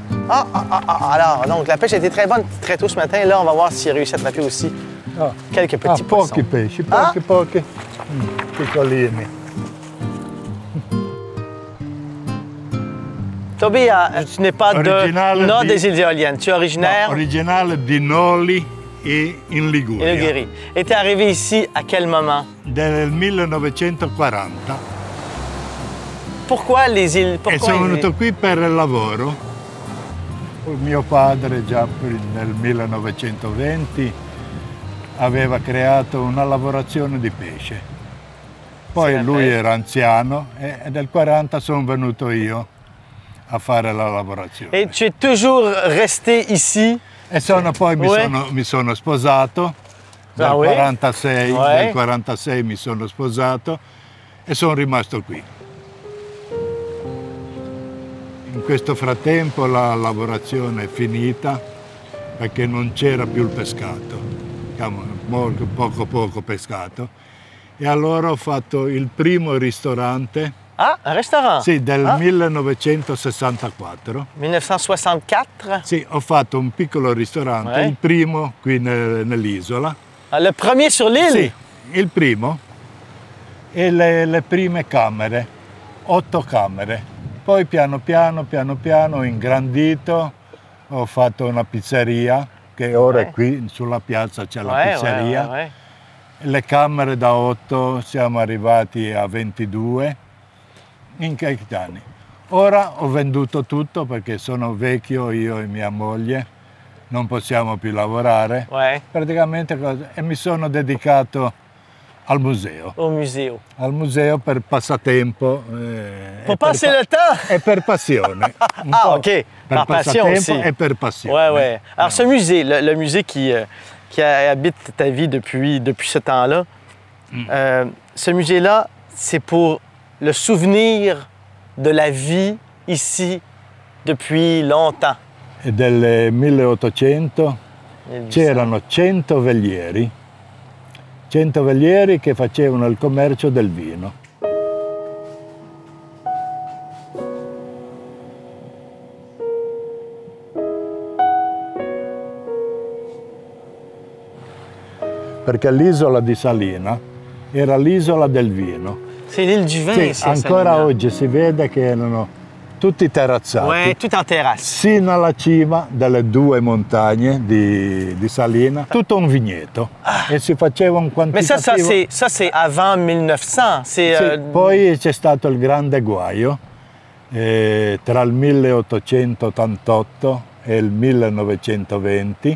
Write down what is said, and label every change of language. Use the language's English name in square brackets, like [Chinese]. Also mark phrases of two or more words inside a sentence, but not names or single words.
[French] Alors, donc, la pêche a été très bonne très tôt ce matin. Là, on va voir s'il a réussi à attraper aussi quelques petits poissons. [Italian] Pochi pesci, pochi. Piccolini. [French] Toby, tu n'es pas des îles éoliennes. Tu es originaire [Italian] Originale di Noli e in Liguria. [French] Ligurie. Et tu es arrivé ici à quel moment? [Italian] Del 1940. [French] Pourquoi les îles? [Italian] E sono venuto qui per il lavoro. Mio padre già nel 1920 aveva creato una lavorazione di pesce. Poi lui era anziano e nel 40 sono venuto io a fare la lavorazione. [French] Et tu es toujours resté ici? [Italian] E poi mi sono sposato, nel 46 mi sono sposato e sono rimasto qui. In questo frattempo la lavorazione è finita perché non c'era più il pescato, molto poco pescato, e allora ho fatto il primo ristorante. [French] Ah, un restaurant? [Italian] Sì, del 1964. [French] 1964? [Italian] Sì, ho fatto un piccolo ristorante, il primo qui nell'isola. [French] Le premier sur l'île? [Italian] Sì, il primo. E le prime camere, 8 camere. Poi piano piano ho ingrandito, ho fatto una pizzeria, che ora è qui sulla piazza c'è la pizzeria. Le camere da 8 siamo arrivati a 22. In che anni. Ora ho venduto tutto perché sono vecchio, io e mia moglie, non possiamo più lavorare, praticamente e mi sono dedicato al museo. Al museo per passatempo. [French] Pour passer le temps? [Italian] E per passione. Ok. Per passatempo e per passione. [French] Alors ce musée, le musée qui habite ta vie depuis ce temps-là, ce musée-là, c'est pour le souvenir de la vie ici depuis longtemps. [Italian] E del 1800 c'erano 100 velieri che facevano il commercio del vino. Perché l'isola di Salina era l'isola del vino. [French] C'est l'île du vin, [Italian] sì, ancora Salina. Oggi si vede che erano tutti terrazzati. Tutto in terrasse. Sino alla cima delle 2 montagne di Salina, tutto un vigneto. E si faceva un quantitativo. [French] Ma ça c'est avant 1900. [Italian] Sì, poi c'è stato il grande guaio tra il 1888 e il 1920.